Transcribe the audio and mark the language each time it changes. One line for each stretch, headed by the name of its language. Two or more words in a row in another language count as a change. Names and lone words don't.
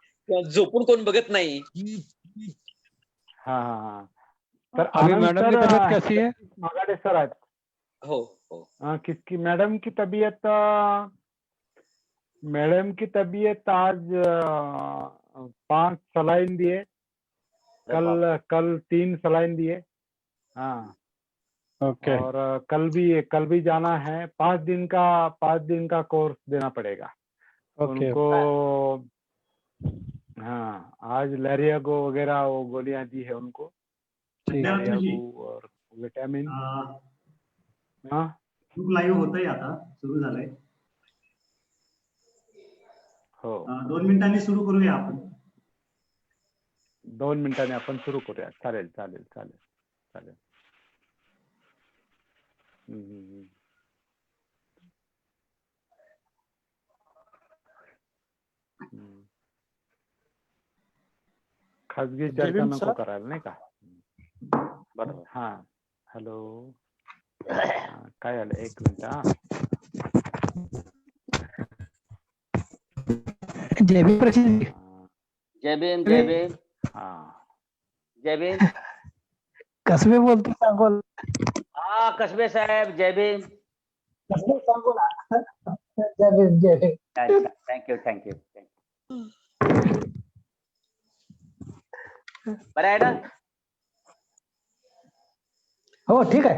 Marathi: झोपून कोण बघत नाही. हा हा हा. तर
Hindi: अभी आनंद मैडम की सर तबीयत कैसी है?
Marathi: मागाडे सर आहेत. हो हो.
Hindi: किसकी मैडम की तबीयत आज 5 सलाइन दिए, कल 3 सलाइन दिए। हाँ ओके और कल भी जाना है। 5 दिन का कोर्स देना पड़ेगा ओके उनको। हाँ आज लैरियागो वगैरह वो गोलियां दी है उनको, ठीक है। लैरियागो और विटामिन। हाँ
English: group live
Marathi: होतंय, आता सुरू झालंय. हो 2 मिनिटांनी सुरू करूया आपण. 2 मिनिटांनी आपण सुरू करूया. चालेल चालेल चालेल चालेल. हम्म. खाजगी चर्चा नको करायला नाही का? बरोबर. हा हॅलो काय झालं? 1 मिनिट. हा जय भीम प्रसिद्ध. जय भीम जय भीम हा जय भीम. कसबे बोलतो सांगोल. हा कसबे साहेब जय भीम. कसबे सांगोल. जय भीम जय भीम.
English: thank you thank you.
Marathi: बरं आहे ना? हो ठीक आहे.